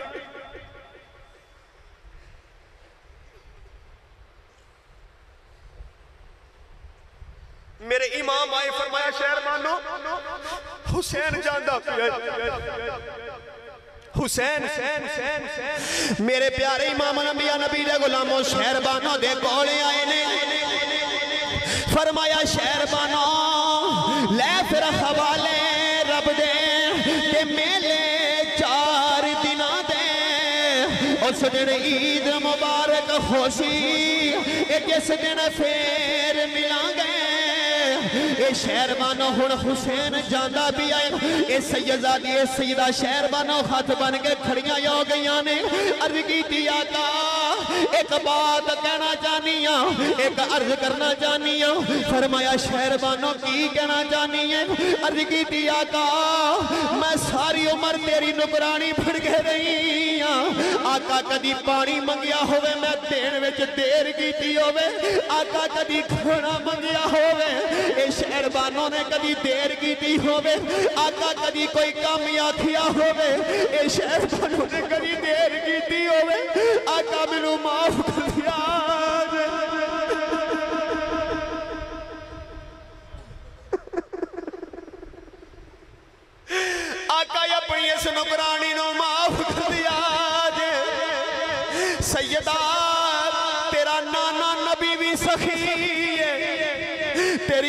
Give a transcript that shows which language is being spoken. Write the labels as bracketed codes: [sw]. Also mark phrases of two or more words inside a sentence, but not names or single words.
[pa] میرے امام آئے فرمایا شہر بانو حسین جاندہ پی حسین میرے پیارے امام الانبیاء نبی دے غلاموں شہر بانو دے کولے آئے نے فرمایا شہربانو لے پھر حوالے رب دے تے میلے 4 دناں دے اس دن عید مبارک خوشی جس دن پھر ملان گے اے شہربانو ہن حسین جاندہ بھی آئے اے سیدزادی اے سیدہ شہربانو ہاتھ بن کے کھڑیاں ہو گئیاں نے عرض کیتی آقا ایک بات کہنا چاہنی ہوں ایک عرض کرنا چاہنی ہوں فرمایا شہربانو کی کہنا چاہنی ہے عرض کیتی آقا میں ساری عمر تیری نکرانی پھڑ کے رہی ہوں آقا کدی پانی منگیا ہوئے میں دین وچ دیر کیتی ہوئے آقا کدی کھانا منگیا ہوئے اے شہربانوں نے کدی دیر کیتی ہوئے آقا کدی کوئی کامی آکھیا ہوئے اے شہربانوں نے کدی دیر کیتی ہوئے آقا ملو معاف کر دیا آقا اپنی اس نکرانی نو معاف کر دیا سیدہ تیرا نانا نبی بھی سخی ہے تیری